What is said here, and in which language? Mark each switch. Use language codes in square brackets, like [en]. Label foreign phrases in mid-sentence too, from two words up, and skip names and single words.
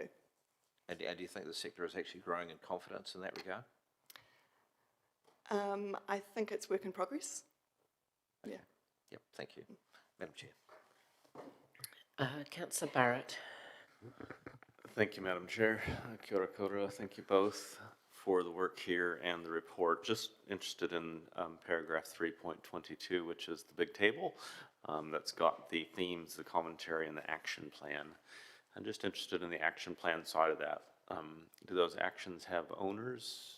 [en] And do you think the sector is actually growing in confidence in that regard? I think it's work in progress. Yeah. Yep, thank you. Madam Chair. Councillor Barrett. Thank you, Madam Chair. [mi] Kia ora koutou. [en] Thank you both for the work here and the report. Just interested in paragraph 3.22, which is the big table that's got the themes, the commentary, and the action plan. I'm just interested in the action plan side of that. Do those actions have owners?